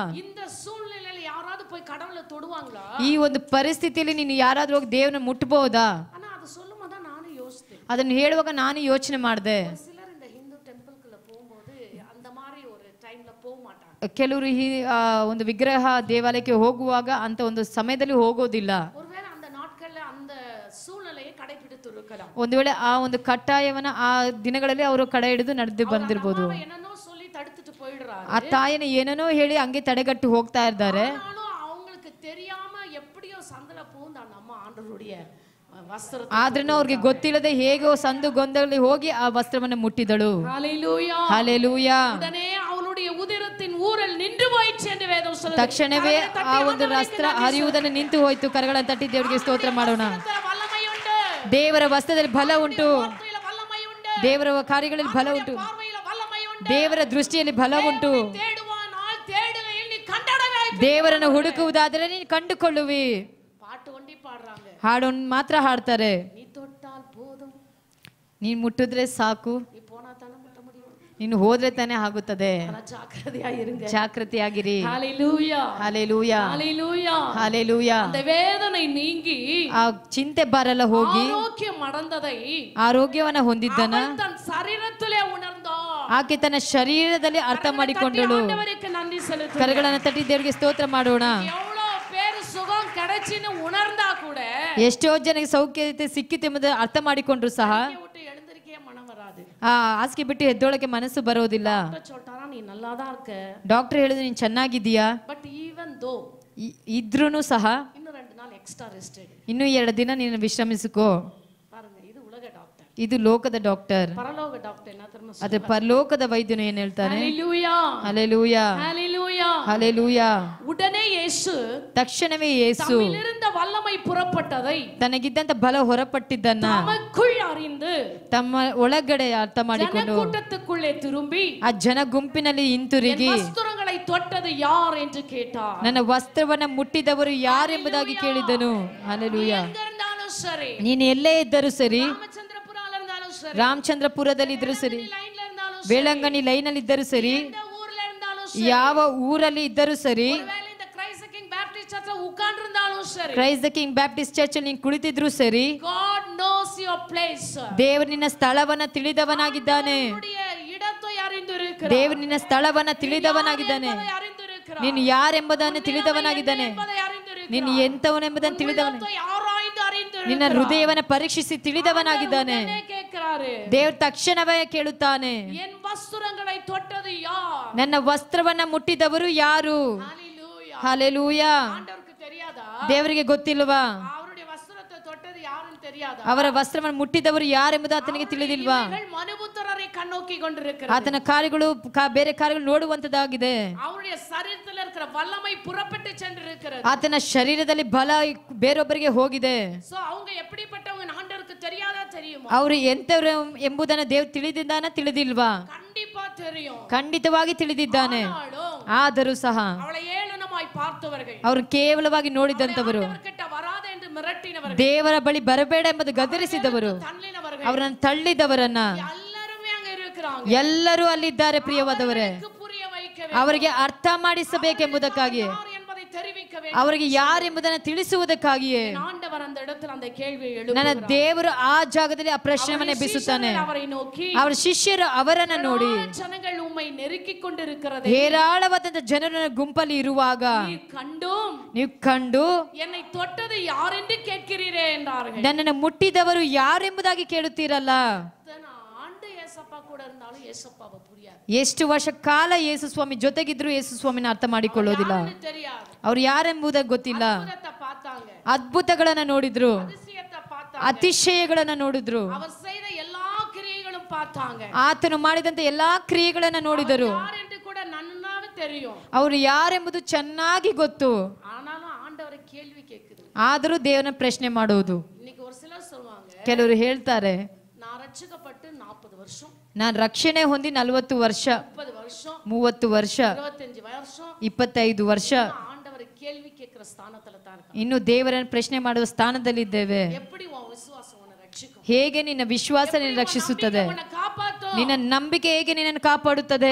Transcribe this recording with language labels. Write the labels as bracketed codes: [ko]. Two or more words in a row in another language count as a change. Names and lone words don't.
[ta] இந்த சூழ்நிலையில யாராவது போய் கடவுளை தொடுவாங்களா? [kn] ಈ ಒಂದು ಪರಿಸ್ಥಿತಿಯಲ್ಲಿ ನೀನು ಯಾರಾದ್ರೂ ಹೋಗಿ ದೇವರನ್ನ ಮುಟ್ಟಬಹುದಾ? [ta] ஆனா அது சொல்லும்போது தான் நானும் யோசித்தேன். [kn] ಅದನ್ನು ಹೇಳುವಾಗ ನಾನು ಯೋಚನೆ ಮಾಡಿದೆ. [ta] சிலர் இந்த ஹிந்து டெம்பிள்குள்ள போகும்போது அந்த மாதிரி ஒரு டைம்ல போக மாட்டாங்க. [kn] ಕೆಲವರು ಈ ಒಂದು ವಿಗ್ರಹ ದೇವಾಲಯಕ್ಕೆ ಹೋಗುವಾಗ ಅಂತ ಒಂದು ಸಮಯದಲ್ಲಿ ಹೋಗೋದಿಲ್ಲ. [ta] ஒருவேளை அந்த நாட்கள்ல அந்த சூழ்நிலையை கடைபிடித்து இருக்கலாம். [kn] ಒಂದು ವೇಳೆ ಆ ಒಂದು ಕಟ್ಟಾಯವನ್ನ ಆ ದಿನಗಳಲ್ಲಿ ಅವರು ಕಡೆ ಹಿಡಿದು ನಡೆದು ಬಂದಿರಬಹುದು. [ta] என்னன்னோ சொல்லி தடுத்துட்டு போயிடுறாரு. [kn] ಆ ತಾಯಿನ ಏನೇನೋ ಹೇಳಿ ಹಂಗೆ ತಡೆಗಟ್ಟು ಹೋಗ್ತಾ ಇದ್ದಾರೆ. [ta] ஆனாலும் அவங்களுக்கு தெரியாம எப்படியோ சந்தல பூந்து அந்த அம்மா ஆண்டவருடைய ವಸ್ತ್ರ [kn] ಆದ್ರೂ ಅವ್ರಿಗೆ ಗೊತ್ತಿಲ್ಲದೆ ಹೇಗೋ ಸಂದು ಗೊಂದಲಲ್ಲಿ ಹೋಗಿ ಆ ವಸ್ತ್ರವನ್ನು ಮುಟ್ಟಿದಳು. [ta] ஹalleluya [kn] ಹಲ್ಲೆಲೂಯಾ. [ta] உடனே அவளுடைய உதிரத்தின் ஊரல் நின்று போயிற்று என்று வேதம் சொல்லுது. [kn] ತಕ್ಷಣವೇ ಆ ಒಂದು ವಸ್ತ್ರ ಹರಿಯುವುದನ್ನು ನಿಂತು ಹೋಯ್ತು. ಕರಗಳನ್ನು ತಟ್ಟಿ ದೇವರಿಗೆ ಸ್ತೋತ್ರ ಮಾಡೋಣ. [ta] வல்லமை உண்டு, [kn] ದೇವರ ವಸ್ತ್ರದಲ್ಲಿ ಬಲ ಉಂಟು, [ta] வார்த்தையில வல்லமை உண்டு, [kn] ದೇವರ ಕಾರ್ಯಗಳಲ್ಲಿ ಬಲ ಉಂಟು, [ta] பார்வையில வல்லமை ಉಂಟು. [kn] ದೇವರ ದೃಷ್ಟಿಯಲ್ಲಿ ಬಲ ಉಂಟು. [ta] தேடுவானால் தேடுகையில் நீ கண்டடைவே. [kn] ದೇವರನ್ನು ಹುಡುಕುವುದಾದರೆ ನೀನು ಕಂಡುಕೊಳ್ಳುವಿ. [ta] பாட்டு ஒண்டி பாடுறாங்க. [kn] ಹಾಡು ಮಾತ್ರ ಹಾಡ್ತಾರೆ. [ta] நீ தொட்டால் போதும், [kn] ನೀನ್ ಮುಟ್ಟಿದ್ರೆ ಸಾಕು, [ta] நீ போனா தான முட்ட முடியும். [kn] ನೀನು ಹೋದ್ರೆ ತಾನೇ ಆಗುತ್ತದೆ. [ta] ஆனா ஜாக்கிரதையா இருங்க. [kn] ಜಾಗೃತಿಯಾಗಿರಿ. [ta] ஹalleluya [kn] ಹಲ್ಲೆಲೂಯಾ. [ta] ஹalleluya. [kn] ಹಲ್ಲೆಲೂಯಾ. [ta] அந்த வேதனை நீங்கி [kn] ಆ ಚಿಂತೆ ಬರಲ್ಲ ಹೋಗಿ [ta] ஆரோக்கியம் அடைந்ததை [kn] ಆರೋಗ್ಯವನ್ನ ಹೊಂದಿದ್ದನ [ta] அவள் தன் சரீரத்திலே உணர்ந்தாள். [kn] ಆಕೆ ತನ್ನ ಶರೀರದಲ್ಲಿ ಅರ್ಥ ಮಾಡಿಕೊಂಡಳು. [ta] ஆண்டவருக்கு நன்றி செலுத்து. [kn] ಕರಗಳನ್ನು ತಟ್ಟಿ ದೇವರಿಗೆ ಸ್ತೋತ್ರ ಮಾಡೋಣ. [ta] எவ்வளவு பேர் சுகம் கிடைச்சின்னு உணர்ந்தா கூட [kn] ಎಷ್ಟೋ ಜನಕ್ಕೆ ಸೌಖ್ಯತೆ ಸಿಕ್ಕಿತು ಎಂಬುದು ಅರ್ಥ ಮಾಡಿಕೊಂಡ್ರು ಸಹ [ta] விட்டு எழுந்திருக்கே மனம் வராது. [kn] ಆ ಹಾಸಿಗೆ ಬಿಟ್ಟು ಎದ್ದೊಳಕ್ಕೆ ಮನಸ್ಸು ಬರೋದಿಲ್ಲ. [ta] சொல்றாரா நீ நல்லாதான் இருக்க, [kn] ಡಾಕ್ಟರ್ ಹೇಳಿದ್ರು ನೀನ್ ಚೆನ್ನಾಗಿದ್ದೀಯಾ, [en] but even though [kn] ಇದ್ರೂನು ಸಹ [ta] இன்னும் 2 நாள் [en] extra rest [ta] எடு. [kn] ಇನ್ನೂ 2 ದಿನ ನೀನು ವಿಶ್ರಮಿಸಿಕೋ. [ta] பாருங்க, இது உலக டாக்டர். [kn] ಇದು ಲೋಕದ ಡಾಕ್ಟರ್. [ta] பரலோக டாக்டர் என்ன தெரியுமா? [kn] ಅದೇ ಪರಲೋಕದ ವೈದ್ಯನು ಏನ್ ಹೇಳ್ತಾನೆ? [ta] ஹalleluya [kn] ಹಲ್ಲೆಲೂಯಾ. [ta] ஹalleluya. [kn] ಹಲ್ಲೆಲೂಯಾ. [ta] உடனே இயேசு [kn] ತಕ್ಷಣವೇ ಯೇಸು [ta] தம்மிலிருந்த வல்லமை புறப்பட்டதை [kn] ತನಗಿದ್ದಂತ ಬಲ ಹೊರಪಟ್ಟಿದ್ದನ್ನ [ta] தமக்குள் அறிந்து [kn] ತಮ್ಮ ಒಳಗಡೆ ಅರ್ಥ ಮಾಡಿಕೊಂಡು [ta] கூட்டத்துக்குள்ளே திரும்பி [kn] ಆ ಜನ ಗುಂಪಿನಲ್ಲಿ ಹಿಂತಿರುಗಿ [ta] ವಸ್ತ್ರங்களை தொட்டது யார் என்று கேட்டார். [kn] ನನ್ನ ವಸ್ತ್ರವನ್ನ ಮುಟ್ಟಿದವರು ಯಾರೆಂಬುದಾಗಿ ಕೇಳಿದನು. ಹಲ್ಲೆಲೂಯಾ. [ta] எங்க இருந்தாலும் சரி, [kn] ನೀನು ಎಲ್ಲೇ ಇದ್ದರೂ ಸರಿ, [ta] ராமச்சந்திரபுரால இருந்தாலும் சரி, [kn] ರಾಮಚಂದ್ರಪುರದಲ್ಲಿ ಇದ್ದರೂ ಸರಿ, [ta] லைன்ல இருந்தாலும் சரி, [kn] ಬೇಳಂಗಣಿ ಲೈನಲ್ಲಿ ಇದ್ದರೂ ಸರಿ, [ta] எந்த ஊர்ல இருந்தாலும் சரி, [kn] ಯಾವ ಊರಲ್ಲಿ ಇದ್ದರೂ ಸರಿ, [ta] ஒருவேளை இந்த கிரைஸ்ட் கிங் பேப்டிஸ்ட் சர்ச்ல உட்கார்ந்து இருந்தாலும் சரி, [kn] ಕ್ರೈಸ್ಟ್ ದ ಕಿಂಗ್ ಬ್ಯಾಪ್ಟಿಸ್ಟ್ ಚರ್ಚ್ ಅಲ್ಲಿ ನೀನು ಕುಳಿತಿದ್ರು ಸರಿ, [en] God knows your place. [kn] ದೇವರು ನಿನ್ನ ಸ್ಥಳವನ್ನ ತಿಳಿದವನಾಗಿದ್ದಾನೆ. [ta] உன்னுடைய இடத்தை அறிந்திருக்கிறார். [kn] ದೇವರು ನಿನ್ನ ಸ್ಥಳವನ್ನ ತಿಳಿದವನಾಗಿದ್ದಾನೆ. [ta] என்பதை அறிந்திருக்கிறார். [kn] ನೀನು ಯಾರೆಂಬುದನ್ನು ತಿಳಿದವನಾಗಿದ್ದಾನೆ. [ta] என்பதை அறிந்திருக்கிறார். [kn] ನೀನು ಎಂತವನೆಂಬುದನ್ನು ತಿಳಿದವನ, [ta] உள்ளத்தை ஆராய்ந்து அறிந்திருக்கிறார். [kn] ನಿನ್ನ ಹೃದಯವನ್ನ ಪರೀಕ್ಷಿಸಿ ತಿಳಿದವನಾಗಿದ್ದಾನೆ. [ta] உடனே கேட்கிறாரு, [kn] ದೇವರು ತಕ್ಷಣವೇ ಕೇಳುತ್ತಾನೆ, [ta] என் வஸ்திரங்களை தொட்டது யார்? [kn] ನನ್ನ ವಸ್ತ್ರವನ್ನ ಮುಟ್ಟಿದವರು ಯಾರು? [ta] ஹalleluya. [kn] ಹಲ್ಲೆಲೂಯಾ. [ta] ஆண்டவருக்கு தெரியாதா? [kn] ದೇವರಿಗೆ ಗೊತ್ತಿಲ್ವಾ? [ta] அவருடைய வஸ்திரத்தை தொட்டது யாருன்னு தெரியாதா? [kn] ಅವರ ವಸ್ತ್ರವನ್ನು ಮುಟ್ಟಿದವರು ಯಾರೆಂಬುದು ಆತನಿಗೆ ತಿಳಿದಿಲ್ವಾ? [ta] இவர்கள் மனுபுத்திரரை கண்ணோக்கி கொண்டிருக்கிறார். [kn] ಆತನ ಕಾರ್ಯಗಳು ಬೇರೆ ಕಾರ್ಯಗಳು ನೋಡುವಂತದ್ದಾಗಿದೆ. [ta] அவருடைய சரீரத்தில் இருக்கிற வல்லமை புறப்பட்டு சென்றிருக்கிறது. [kn] ಆತನ ಶರೀರದಲ್ಲಿ ಬಲ ಬೇರೊಬ್ಬರಿಗೆ ಹೋಗಿದೆ. [ta] சோ அவங்க எப்படிப்பட்டவங்க ஆண்டவருக்கு தெரியாதா? தெரியுமா? [kn] ಅವರು ಎಂತವರು ಎಂಬುದನ್ನು ದೇವರು ತಿಳಿದಿದ್ದಾನ ತಿಳಿದಿಲ್ವಾ? [ta] கண்டிப்பா தெரியும். [kn] ಖಂಡಿತವಾಗಿ ತಿಳಿದಿದ್ದಾನೆ. ಆದರೂ ಸಹ [ta] அவளை ஏளனமாய் பார்த்தவர்கள், [kn] ಅವರು ಕೇವಲವಾಗಿ ನೋಡಿದಂತವರು, [ta] ஆண்டவர்கிட்ட வராத என்று மிரட்டினவர்கள், [kn] ದೇವರ ಬಳಿ ಬರಬೇಡ ಎಂಬುದು ಗದರಿಸಿದವರು, [ta] தள்ளினவர்கள் [kn] ಅವರನ್ನು ತಳ್ಳಿದವರನ್ನ [ta] எல்லாருமே அங்க இருக்கிறாங்க. [kn] ಎಲ್ಲರೂ ಅಲ್ಲಿದ್ದಾರೆ. ಪ್ರಿಯವಾದವರೇ, [ta] புரிய வைக்க [kn] ಅವರಿಗೆ ಅರ್ಥ ಮಾಡಿಸಬೇಕೆಂಬುದಕ್ಕಾಗಿ, [ta] வேண்டும் என்பதை தெரிவிக்க வேண்டும். [kn] ಅವರಿಗೆ ಯಾರೆಂಬುದನ್ನು ತಿಳಿಸುವುದಕ್ಕಾಗಿಯೇ [ta] ஆண்டவர் அந்த இடத்துல அந்த கேள்வியை [kn] ನನ್ನ [ta] எழுப்புகிறார். [kn] ದೇವರು ಆ ಜಾಗದಲ್ಲಿ ಆ ಪ್ರಶ್ನೆಯನ್ನ ಎಬ್ಬಿಸುತ್ತಾನೆ. [ta] அவரை நோக்கி, [kn] ಅವರ ಶಿಷ್ಯರು ಅವರನ್ನ ನೋಡಿ, [ta] ஜனங்கள் உம்மை நெருக்கிக் கொண்டிருக்கிறது, [kn] ಹೇರಾಳವಾದಂತ ಜನರ ಗುಂಪಲ್ಲಿ ಇರುವಾಗ [ta] நீர் கண்டும் [kn] ನೀವು ಕಂಡು [ta] என்னை தொட்டது யார் என்று கேட்கிறீரே என்றார்கள். [kn] ನನ್ನನ್ನು ಮುಟ್ಟಿದವರು ಯಾರೆಂಬುದಾಗಿ ಕೇಳುತ್ತೀರಲ್ಲ. [ta] ஆண்டு ஏசப்பா கூட இருந்தாலும் ஏசப்பாவை புரியாது, [kn] ಎಷ್ಟು ವರ್ಷ ಕಾಲ ಯೇಸು ಸ್ವಾಮಿ ಜೊತೆಗಿದ್ರು ಯೇಸು ಸ್ವಾಮಿನ ಅರ್ಥ ಮಾಡಿಕೊಳ್ಳೋದಿಲ್ಲ. [ta] தெரியாது. [kn] ಅವ್ರು ಯಾರೆಂಬುದಾಗಿ ಗೊತ್ತಿಲ್ಲ. [ta] அற்புதத்தை பார்த்தாங்க, [kn] ಅದ್ಭುತಗಳನ್ನ ನೋಡಿದ್ರು, [ta] அதிசயத்தை பார்த்தாங்க, [kn] ಅತಿಶಯಗಳನ್ನ ನೋಡಿದ್ರು, [ta] அவர் செய்த எல்லா கிரியைகளும் பார்த்தாங்க. [kn] ಆತನು ಮಾಡಿದಂತ ಎಲ್ಲಾ ಕ್ರಿಯೆಗಳನ್ನ ನೋಡಿದರು. [ta] யார் என்று கூட நன்னாவே தெரியும். [kn] ಅವರು ಯಾರೆಂಬುದು ಚೆನ್ನಾಗಿ ಗೊತ್ತು. [ta] ஆனாலும் ஆண்டவரை கேள்வி கேட்குது. [kn] ಆದರೂ ದೇವರನ್ನ ಪ್ರಶ್ನೆ ಮಾಡುವುದು. [ta] இன்னைக்கு ஒரு சிலர் சொல்லுவாங்க, [kn] ಕೆಲವರು ಹೇಳ್ತಾರೆ, [ta] நான் ரட்சிக்கப்பட்டு 40 வருஷம், [kn] ನಾನು ರಕ್ಷಣೆ ಹೊಂದಿ 40 ವರ್ಷ, [ta] 30 வருஷம், [kn] 30 ವರ್ಷ, [ta] 25 வருஷம் [kn] 25 ವರ್ಷ [ta] ஆண்டவரை கேள்வி கேட்கிற ஸ்தானத்துல தான் இருக்காங்க. [kn] ಇನ್ನು ದೇವರನ್ನ ಪ್ರಶ್ನೆ ಮಾಡುವ ಸ್ಥಾನದಲ್ಲಿದ್ದೇವೆ. [ta] எப்படி உன் விசுவாசம் உன்னை ரட்சிக்கும்? [kn] ಹೇಗೆ ನಿನ್ನ ವಿಶ್ವಾಸ ನಿನ್ನ ರಕ್ಷಿಸುತ್ತದೆ? [ta] உன்னை காப்பாத்தும். [kn] ನಿನ್ನ ನಂಬಿಕೆ ಹೇಗೆ ನಿನ್ನನ್ನು ಕಾಪಾಡುತ್ತದೆ?